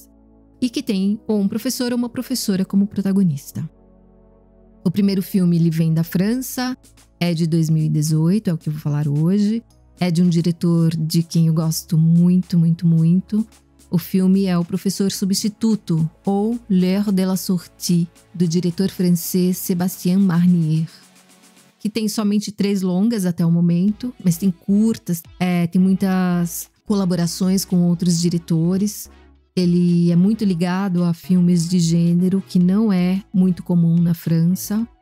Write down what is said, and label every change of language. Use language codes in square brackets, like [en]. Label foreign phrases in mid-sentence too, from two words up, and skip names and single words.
[pt] E que tem ou um professor ou uma professora como protagonista. O primeiro filme ele vem da França, é de 2018, é o que eu vou falar hoje. É de um diretor de quem eu gosto muito, muito, muito. O filme é O Professor Substituto, ou L'heure de la sortie, do diretor francês Sébastien Marnier. Que tem somente 3 longas até o momento, mas tem curtas, tem muitas colaborações com outros diretores. Ele é muito ligado a filmes de gênero, que não é muito comum na França.